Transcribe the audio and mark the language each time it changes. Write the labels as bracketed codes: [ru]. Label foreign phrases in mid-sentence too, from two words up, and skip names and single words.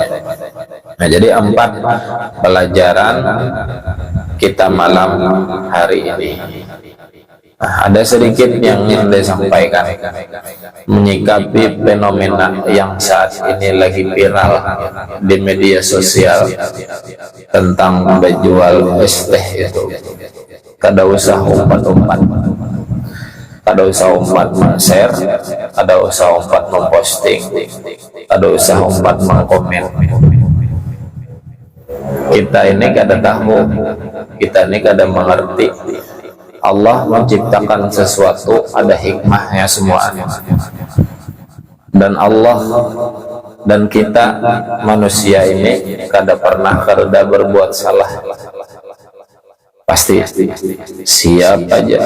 [id] Nah, jadi 4 pelajaran kita malam hari ini. Ada sedikit yang ingin saya sampaikan menyikapi fenomena yang saat ini lagi viral di media sosial tentang menjual es teh itu. [bjn] Kada usah umpat-umpat, kada usah umpat men-share, kada usah umpat memposting, kada usah umpat mengkomen. Kita ini kada tahu, kita ini kada mengerti. [id] Allah menciptakan sesuatu ada hikmahnya semuanya, dan Allah dan kita manusia ini kada pernah kada berbuat salah, pasti siap aja.